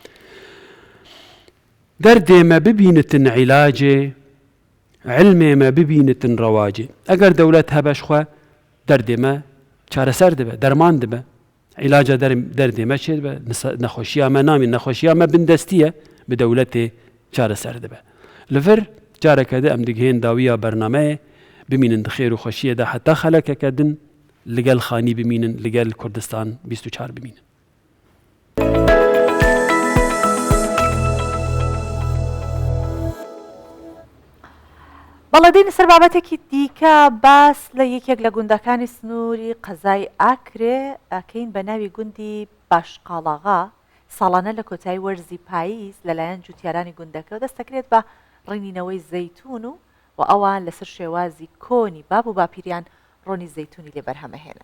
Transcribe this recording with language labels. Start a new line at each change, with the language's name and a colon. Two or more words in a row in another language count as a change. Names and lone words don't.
Kurdish: derdê me bibînitin îlacê ilmê me bibînitin rewacê eger dewlet hebe ji xwe derdê me çareser dibe derman dibe îlaca derdê me çê dibe nexweşiya me namîn nexweşiya me bindestiye bi dewletê çareser dibe li vir careke de em digihên dawiya bernameyê bimînin di xêr û xweşiyê de heta xelekeke din
Central Kurdish: لەگەڵ خانی بمینن لەگەڵ کوردستان 24 بمینن. بەڵێدەین سەر بابەتێکی دیکە باس لە یەکێک لە گوندەکانی سنووری قەزای ئاکرێ ئەکەین بە ناوی گوندی باشقاڵاغا ساڵانە لە کۆتایی وەرزی پاییز لەلایەن جوتیارانی گوندەکە و دەستەکرێت بە ڕێنینەوەی زەیتون و ئەوان لەسەر شێوازی کۆنی باب و باپیریان ڕۆنی زەیتونی لێ بەرهەمەهێنن.